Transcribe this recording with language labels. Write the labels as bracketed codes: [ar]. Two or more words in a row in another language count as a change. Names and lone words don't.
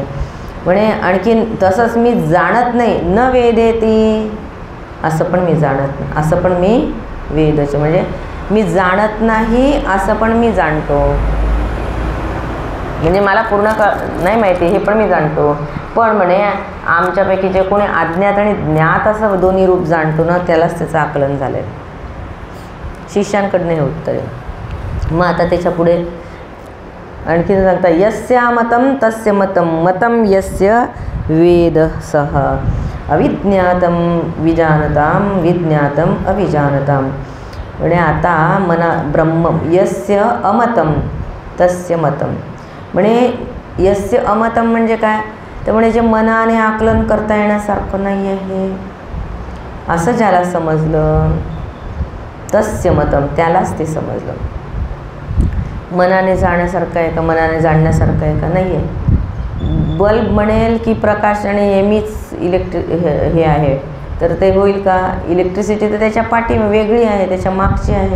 [mr] म्हणे आणखीन तसंच मी जाणत नाही, [sa] न वेदेती [mr] असं पण मी जाणत नाही, असं पण मी वेदच म्हणजे मी जाणत नाही असं पण मी जाणतो, म्हणजे मला पूर्ण नाही माहिती हे पण मी जाणतो, पण म्हणे आमच्यापैकी जे कोणी अज्ञात आणि ज्ञात असं दोन्ही रूप जाणतो ना, त्यालाच त्याचं आकलन झालं आहे. शिष्यांकडनं हे उत्तर आहे. मग आता त्याच्या पुढे आणखी सांगता, [sa] यस्या मतम तस्य मतम मतम यस्य वेद सह अविज्ञातम विजानताम विज्ञातम अविजानताम. [mr] म्हणजे आता मना ब्रह्म [sa] यस्य अमतम तस्य मतम, [mr] म्हणे [sa] यस्य अमतम [mr] म्हणजे काय, तर म्हणे जे मनाने आकलन करता येण्यासारखं नाही आहे असं ज्याला समजलं, [sa] तस्य मतम [mr] त्यालाच ते समजलं. मनाने जाण्यासारखं आहे का, मनाने जाणण्यासारखं आहे का, नाही आहे. बल्ब म्हणेल की प्रकाश आणि नेहमीच हे आहे, तर ते होईल का, इलेक्ट्रिसिटी तर त्याच्या पाठी वेगळी आहे, त्याच्या मागची आहे.